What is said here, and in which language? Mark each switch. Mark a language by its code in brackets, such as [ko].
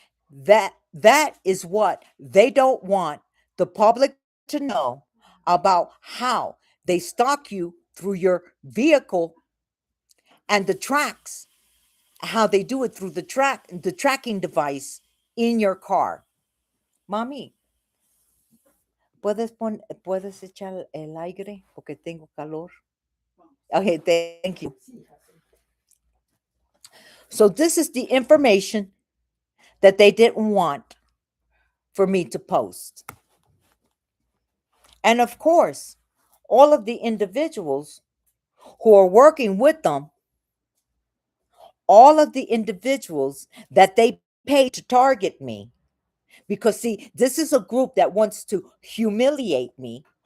[en] That is what they don't want the public to know about, how they stalk you through your vehicle and the tracks, how they do it through the tracking device in your car. [es] Mami, puedes echar el aire porque tengo calor. [en] Okay, thank you. So this is the information that they didn't want for me to post. And of course, all of the individuals who are working with them, all of the individuals that they pay to target me, because see, this is a group that wants to humiliate me